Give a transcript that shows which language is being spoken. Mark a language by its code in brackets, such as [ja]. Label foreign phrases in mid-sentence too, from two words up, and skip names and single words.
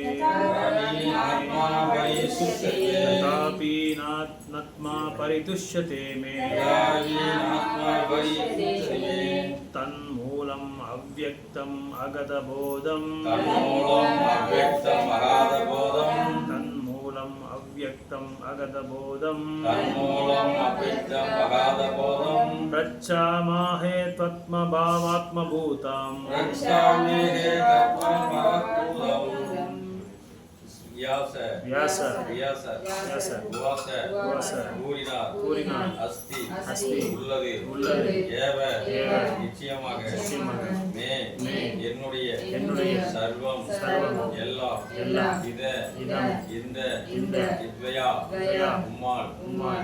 [sa] तथापि नात्मा परितुष्यते मे तन्मूलम् अव्यक्तम् अगतबोधम् तन्मूलम् अव्यक्तम् अगतबोधम् प्रच्छामहे त्वत्मभावात्मभूतम् व्यास व्यास व्यास व्यास उवास उवास [ta] கூறினார் அஸ்தி [sa] அஸ்தி [ta] உள்ளது உள்ளது [sa] ஏவ ஏவ [ta] நிச்சயமாக நிச்சயமாக [sa] மே மே [ta] என்னுடைய சர்வம் [sa] சர்வம் [ta] எல்லாம் எல்லாம் [sa] இதம் [ta] இந்த இந்த இத்வயா [sa] இத்வயா [ta] உம்மால் உம்மால்